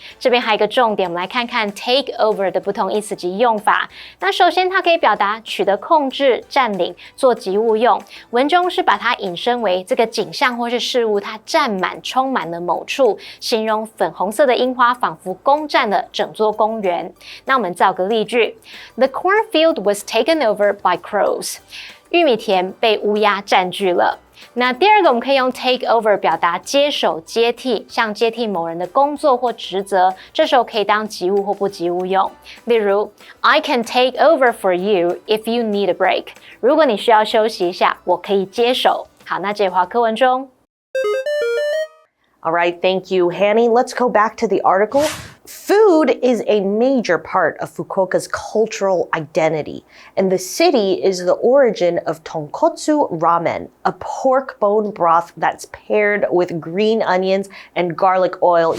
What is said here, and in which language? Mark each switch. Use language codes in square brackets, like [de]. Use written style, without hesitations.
[zh] 这边还有一个重点，我们来看看 take over 的不同意思及用法。那首先它可以表达取得控制、占领、做及物用。文中是把它引申为这个景象或是事物它占满、充满了某处，形容粉红色的樱花仿佛攻占了整座公园。那我们造个例句 [en] ：The cornfield was taken over by crows。 [zh] 玉米田被乌鸦占据了。那第二个我们可以用 take over 表达接手接替，像接替某人的工作或职责，这时候可以当及物或不及物用。例如 [en] I can take over for you if you need a break。 [zh] 如果你需要休息一下，我可以接手。好，那这话课文中。 [en] All right, thank you, Hanny. Let's go back to the article. Food is a major part of Fukuoka's cultural identity, and the city is the origin of tonkotsu ramen, a pork bone broth that's paired with green onions and garlic oil.